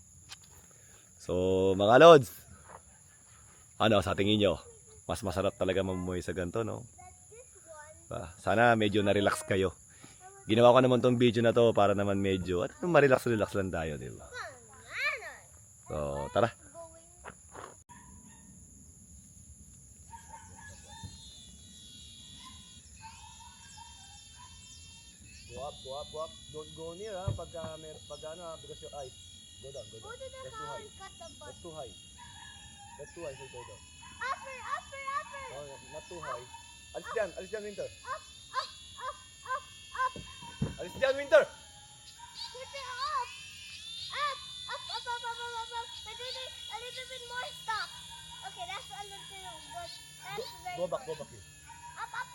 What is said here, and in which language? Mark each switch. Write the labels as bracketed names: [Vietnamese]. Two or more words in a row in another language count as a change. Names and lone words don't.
[Filipino] So, mga lods, ano sa tingin nyo? Mas masarap talaga mamuhay sa ganito, no? Sana medyo na-relax kayo. Ginawa ko naman tong video na to para naman medyo ma-relax-relax lang tayo, di ba? So, tara. [English] Go up. Don't go near, [Filipino] ha? Pag ano, ha? [English] Because your eyes. Go down. Go to the That's too car high. and cut the butt. That's too high. So go down. Upper. No, not too high. [Filipino] Alis dyan, Winter. [English] Up. [Filipino] Alis dyan, Winter! [English] Put it up. Up. A little bit more. Stop. Okay, that's a little, but that's very Go back good. here. Up.